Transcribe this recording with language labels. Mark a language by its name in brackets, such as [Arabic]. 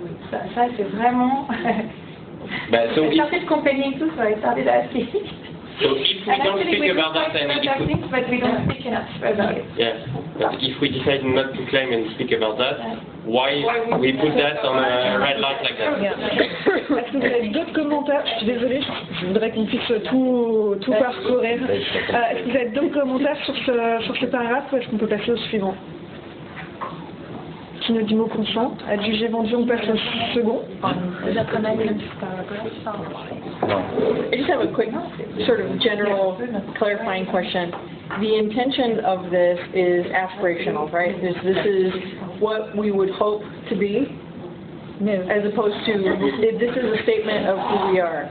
[French] Ça, c'est vraiment... [English] So I started complaining too, so I started asking. So if we don't speak about that, and if we, things, but we don't speak enough about it. yeah, but if we decide not to claim and speak about that, why we put that on a red light like that? [French] Est-ce que vous avez d'autres commentaires? Je suis désolée, je voudrais qu'on puisse tout parcourir. Est-ce que vous avez d'autres commentaires sur ce paragraphe ou est-ce qu'on peut passer au suivant? Qui nous dit mot consent? Adjugé vendu, on passe au second. [English] I just have a quick sort of general clarifying question. The intention of this is aspirational, right? This is what we would hope to be, as opposed to, this is a statement of who we are.